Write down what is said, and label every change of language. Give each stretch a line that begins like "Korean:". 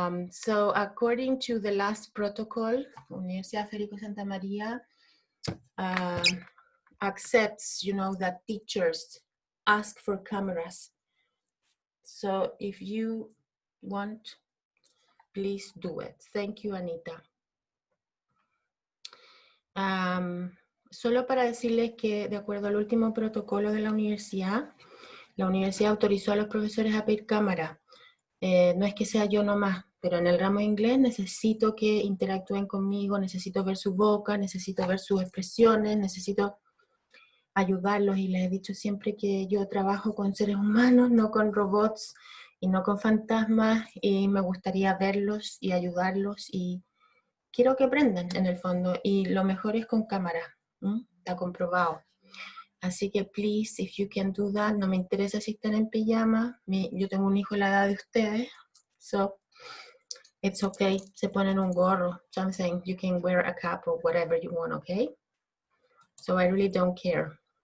English: So according to the last protocol, Universidad Federico Santa María accepts, you know, that teachers ask for cameras. So if you want, please do it. Thank you, Anita.
Spanish: Solo para decirles que de acuerdo al último protocolo de la universidad autorizó a los profesores a pedir cámara. No es que sea yo nomás, pero en el ramo de inglés necesito que interactúen conmigo, necesito ver su boca, necesito ver sus expresiones, necesito ayudarlos, y les he dicho siempre que yo trabajo con seres humanos, no con robots y no con fantasmas, y me gustaría verlos y ayudarlos, y quiero que aprendan en el fondo, y lo mejor es con cámara. Está comprobado. Así que
English: please, if you can do that.
Spanish: No me interesa si están en pijama. Yo tengo un hijo de la edad de ustedes,
English: so it's okay.
Spanish: Se ponen un gorro, something.
English: You can wear a cap or whatever you want, okay? So I really don't care.